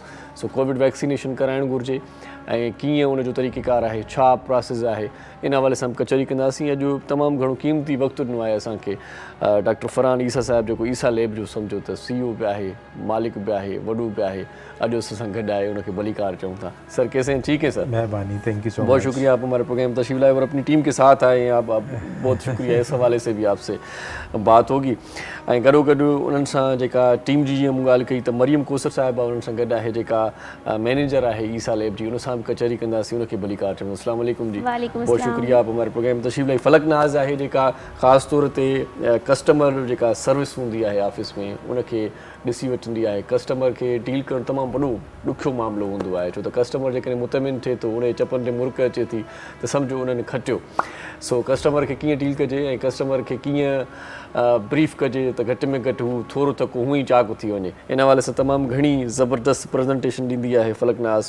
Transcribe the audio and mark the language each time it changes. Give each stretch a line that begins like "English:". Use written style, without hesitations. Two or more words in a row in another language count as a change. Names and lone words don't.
Sindhi: सो
English: covid vaccination
Sindhi: कराइणु घुरिजे ऐं कीअं उनजो तरीक़ेकार आहे, छा प्रोसेस आहे, इन हवाले सां कचहरी कंदासीं। अॼु तमामु घणो क़ीमती वक़्तु ॾिनो आहे असांखे डॉक्टर फरहान ईसा साहिब, जेको ईसा लैब जो सम्झो त CEO बि आहे, मालिक बि आहे, वॾो बि आहे। अॼु असां सां गॾु आहे, उनखे भलीकार चऊं था।
Urdu: سر کیسے ہیں؟ ٹھیک ہے سر,
English: मेहरबानी, thank you so much.
Urdu: بہت شکریہ آپ ہمارے پروگرام تشریف لائے اور اپنی ٹیم کے ساتھ آئے ہیں۔ آپ بہت شکریہ، اس حوالے سے بھی آپ سے بات ہوگی.
Sindhi: ऐं गॾो गॾु उन्हनि सां जेका टीम जी जीअं मूं ॻाल्हि कई त मरियम कोसर साहिबा उन्हनि सां गॾु आहे, जेका मैनेजर आहे ईसा लैब जी। उन सां बि कचहरी कंदासीं, उनखे भलीकार चऊं।
Arabic: السلام عليكم जी,
Urdu: بہت شکریہ آپ ہمارے پروگرام تشریف لائے.
Sindhi: फलक नाज़ आहे जेका ख़ासि तौर ते कस्टमर जेका सर्विस हूंदी आहे ऑफिस में उनखे ॾिसी वठंदी आहे। कस्टमर खे डील करणु तमामु वॾो ॾुखियो मामिलो हूंदो आहे, छो त कस्टमर जेकॾहिं मुतमिन थिए थो, उन जे चपनि ते मुर्क अचे थी त सम्झो उन्हनि खटियो। सो कस्टमर खे कीअं डील कजे ऐं कस्टमर खे कीअं ब्रीफ कजे त घटि में घटि हू थोरो थको हूअं ई चाक थी वञे, इन हवाले सां तमामु घणी ज़बरदस्त प्रेज़ेंटेशन ॾींदी आहे फलक नाज़।